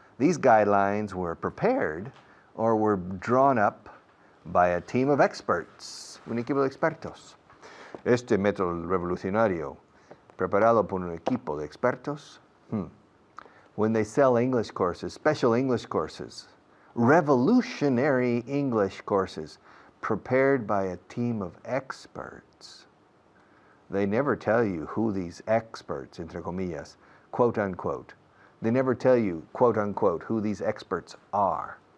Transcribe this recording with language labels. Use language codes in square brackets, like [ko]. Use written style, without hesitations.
[en] These guidelines were prepared or were drawn up by a team of experts, [es] un equipo de expertos. Este método revolucionario, preparado por un equipo de expertos. [en] When they sell English courses, special English courses, revolutionary English courses, prepared by a team of experts. They never tell you who these experts, [es] entre comillas, [en] quote unquote, they never tell you, quote unquote, who these experts are.